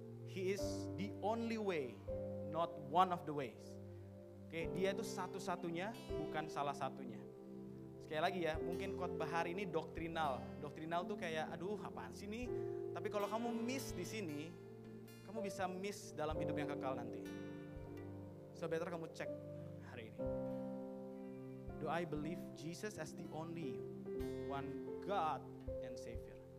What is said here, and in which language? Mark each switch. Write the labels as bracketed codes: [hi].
[en] He is the only way, not one of the ways. [id] Oke, dia itu satu-satunya, bukan salah satunya. Sekali lagi ya, mungkin khotbah hari ini doktrinal. Doktrinal tuh kayak, aduh apaan sih nih? Tapi kalau kamu miss di sini, kamu bisa miss dalam hidup yang kekal nanti. [en] So better [id] kamu cek hari ini. [en] Do I believe Jesus as the only one God and Savior?